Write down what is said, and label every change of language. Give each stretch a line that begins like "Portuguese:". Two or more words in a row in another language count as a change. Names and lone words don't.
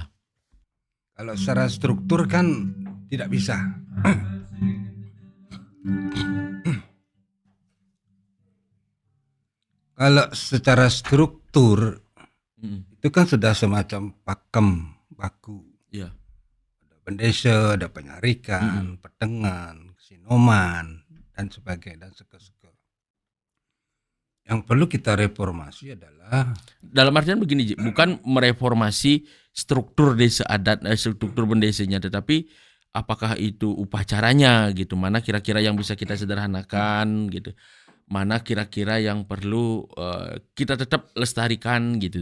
Indonesian: Kalau secara struktur kan tidak bisa. Kalau secara struktur itu kan sudah semacam pakem baku. Ya. Ada pendesa, ada penyarikan, petengan, sinoman dan sebagainya dan seke-seke. Yang perlu kita reformasi adalah dalam artian begini Ji, bukan mereformasi struktur desa adat, struktur bendesanya, tetapi apakah itu upacaranya gitu, mana kira-kira yang bisa kita sederhanakan gitu, mana kira-kira yang perlu kita tetap lestarikan gitu.